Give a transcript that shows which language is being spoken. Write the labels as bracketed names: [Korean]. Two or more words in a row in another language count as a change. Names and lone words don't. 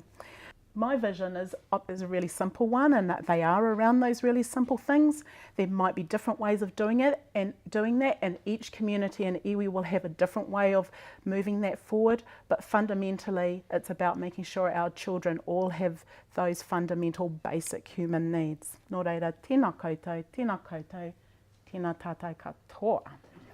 [English] My vision is a really simple one, and that they are around those really simple things. There might be different ways of doing it and doing that, and each community and iwi will have a different way of moving that forward. But fundamentally, it's about making sure our children all have those fundamental basic human needs. [Māori] Nō reira, tēnā koutou, tēnā koutou, tēnā tātou katoa.